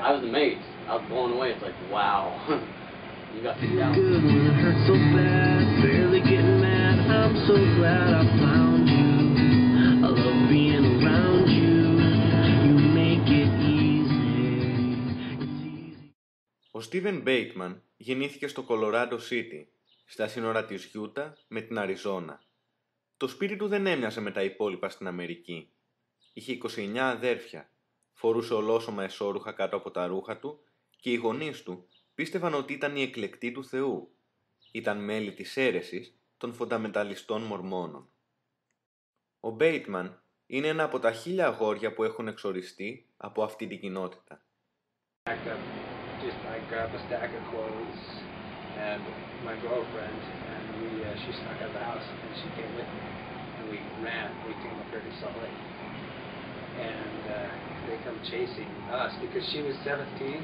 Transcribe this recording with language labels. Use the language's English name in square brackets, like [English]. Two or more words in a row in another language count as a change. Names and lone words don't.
[English] I was amazed. I was blown away. It's like, wow. You got kicked out. Good when it hurts so bad, barely getting mad. I'm so glad I found you. I love being around you. You make it easy. It's easy. [Greek] Ο Στίβεν Μπέιτμαν γεννήθηκε στο Κολοράντο Σίτι, στα σύνορα της Γιούτα με την Αριζόνα. Το σπίτι του δεν έμοιαζε με τα υπόλοιπα στην Αμερική. Είχε 29 αδέρφια, φορούσε ολόσωμα εσώρουχα κάτω από τα ρούχα του και οι γονείς του πίστευαν ότι ήταν οι εκλεκτοί του Θεού. Ήταν μέλη της αίρεσης των φονταμεταλιστών Μορμόνων. Ο Μπέιτμαν είναι ένα από τα 1000 αγόρια που έχουν εξοριστεί από αυτή την κοινότητα. [English] I grabbed a stack of clothes and my girlfriend, and she snuck out of the house, and she came with me, and we ran. We came up here to Salt Lake, and they come chasing us because she was 17.